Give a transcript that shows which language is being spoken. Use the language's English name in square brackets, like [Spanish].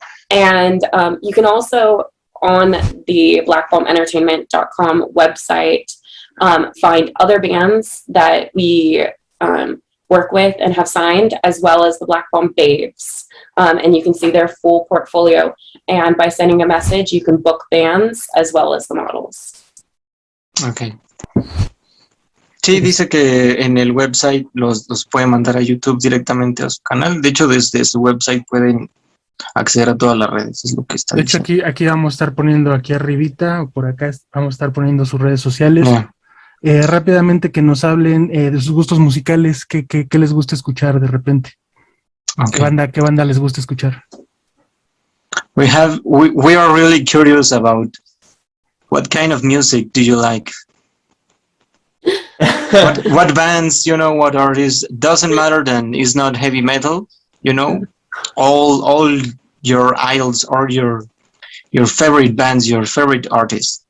[English] And you can also, on the blackbombentertainment.com website, find other bands that we work with and have signed, as well as the Black Bomb Babes. And you can see their full portfolio. And by sending a message, you can book bands as well as the models. Okay. [Spanish] Sí, dice que en el website los puede mandar a YouTube directamente a su canal. De hecho, desde su website pueden acceder a todas las redes, es lo que está diciendo. De hecho, aquí vamos a estar poniendo aquí arribita, o por acá vamos a estar poniendo sus redes sociales. Rápidamente que nos hablen de sus gustos musicales, ¿qué les gusta escuchar de repente? [English] Okay. [Spanish] ¿Qué banda les gusta escuchar? [English] We are really curious about what kind of music do you like? what bands, what artists? Doesn't matter then, it's not heavy metal, all your idols or your favorite bands, your favorite artists.